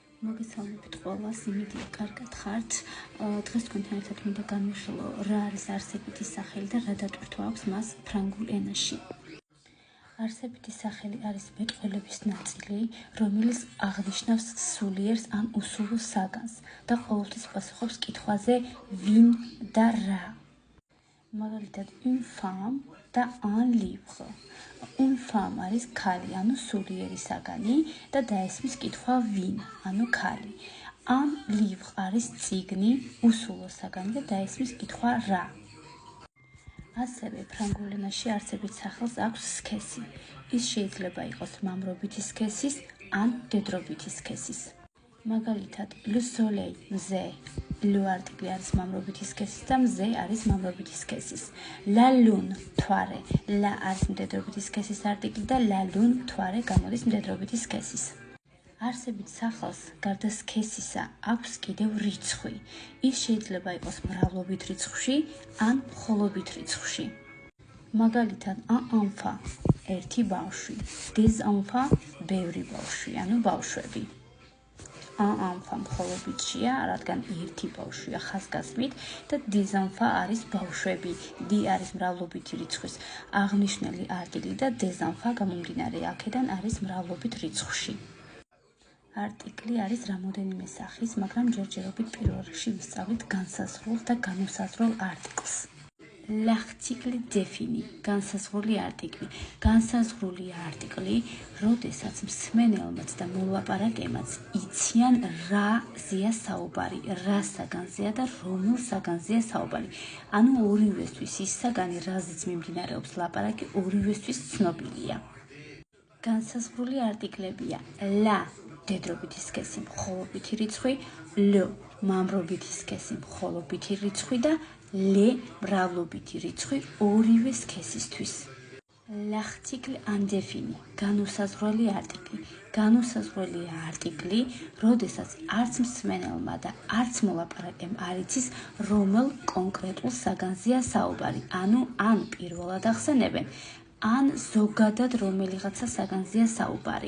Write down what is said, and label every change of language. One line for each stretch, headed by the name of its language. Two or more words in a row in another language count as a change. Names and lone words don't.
Georgian: მოგესალმებით ყველას, იმედია კარგად ხართ. დღეს თქვენთან ერთად მინდა განვიხილო რა არის არსებითი სახელი და რა დატვირთვა აქვს მას ფრანგულ ენაში. არსებითი სახელი არის მეტყველების ნაწილი, რომელიც აღნიშნავს სულიერს ან უსულო საგანს და ყოველთვის პასუხობს კითხვაზე ვინ და რა. მაგალითად,
French: une femme და un livre. une femme
Georgian: არის ქალი, ანუ სულიერი საგანი და დაესმის კითხვა ვინ, ანუ ქალი.
French: un livre
Georgian: არის წიგნი, უსულო საგანი და დაესმის კითხვა რა. ასევე ფრანგულ ენაში არსებით სახელს აქვს სქესი. ის შეიძლება იყოს მამრობითი სქესის ან მდედრობითი სქესის. მაგალითად,
French: le soleil,
Georgian: მზე. le არტიკლი არის მამრობითი სქესის და მზე არის მამრობითი სქესის.
French: la lune,
Georgian: მთვარე. la არის მდედრობითი სქესის არტიკლი და
French: la lune,
Georgian: მთვარე გამოდის მდედრობითი სქესის. არსებით სახელს გარდა სქესისა აქვს კიდევ რიცხვი. ის შეიძლება იყოს მრავლობით რიცხვში ან მხოლობით რიცხვში. მაგალითად,
French: un enfant,
Georgian: ერთი ბავშვი,
French: des enfants,
Georgian: ბევრი ბავშვი, ანუ ბავშვები.
French: un enfant
Georgian: მხოლობითშია, რადგან ერთი ბავშვია ხაზგასმით და
French: des enfants
Georgian: არის ბავშვები. di არის მრავლობითი რიცხვის აღნიშნული არტიკლი და
French: des enfants
Georgian: გამომდინარე აქედან არის მრავლობით რიცხვში. არტიკლი არის რამოდენიმე სახის, მაგრამ ჯერჯერობით პირველ რიგში ვისწავლით განსაზღვრულ და განუსაზღვრელ არტიკლს.
French: l'article défini,
Georgian: განსაზღვრული არტიკლი. განსაზღვრული არტიკლი, როდესაც მსმენელმაც და მოლაპარაკემაც იციან რაზეა საუბარი, რა საგანზეა და რომელ საგანზეა საუბარი. ანუ ორივესთვის ის საგანი, რაზეც მიმდინარეობს ლაპარაკი, ორივესთვის ცნობილია. განსაზღვრული არტიკლებია la მდედრობითი სქესი მხოლობითი რიცხვი, le მამრობითი სქესი მხოლობითი რიცხვი და le მრავლობითი რიცხვი ორივე სქესისთვის.
French: l'article indéfini,
Georgian: განუსაზღვრელი არტიკლი. განუსაზღვრელი არტიკლი, როდესაც არც მსმენელმა და არც მოლაპარაკემ არ იცის, რომელ კონკრეტულ საგანზეა საუბარი, ანუ ან პირველად ახსენებენ, ან ზოგადად რომელიღაცა საგანზეა საუბარი.